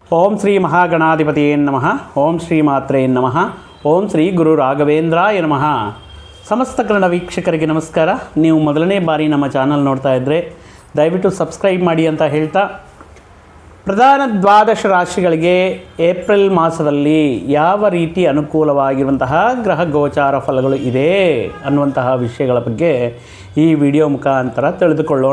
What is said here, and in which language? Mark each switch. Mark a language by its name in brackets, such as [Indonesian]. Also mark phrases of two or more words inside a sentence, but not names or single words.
[Sanskrit] ಓಂ ಶ್ರೀ ಮಹಾಗಣಾಧಿಪತಿಯೇ ನಮಃ. ಓಂ ಶ್ರೀ ಮಾತ್ರೇ ನಮಃ. ಓಂ ಶ್ರೀ ಗುರು ರಾಘವೇಂದ್ರಾಯ ನಮಃ. [Kannada] ಸಮಸ್ತ ಕನ್ನಡ ವೀಕ್ಷಕರಿಗೆ ನಮಸ್ಕಾರ. ನೀವು ಮೊದಲನೇ ಬಾರಿ ನಮ್ಮ ಚಾನಲ್ ನೋಡ್ತಾ ಇದ್ದರೆ ದಯವಿಟ್ಟು ಸಬ್ಸ್ಕ್ರೈಬ್ ಮಾಡಿ ಅಂತ ಹೇಳ್ತಾ, ಪ್ರಧಾನ ದ್ವಾದಶ ರಾಶಿಗಳಿಗೆ ಏಪ್ರಿಲ್ ಮಾಸದಲ್ಲಿ ಯಾವ ರೀತಿ ಅನುಕೂಲವಾಗಿರುವಂತಹ ಗ್ರಹ ಗೋಚಾರ ಫಲಗಳು ಇದೆ ಅನ್ನುವಂತಹ ವಿಷಯಗಳ ಬಗ್ಗೆ ಈ ವಿಡಿಯೋ ಮುಖಾಂತರ ತಿಳಿದುಕೊಳ್ಳೋಣ.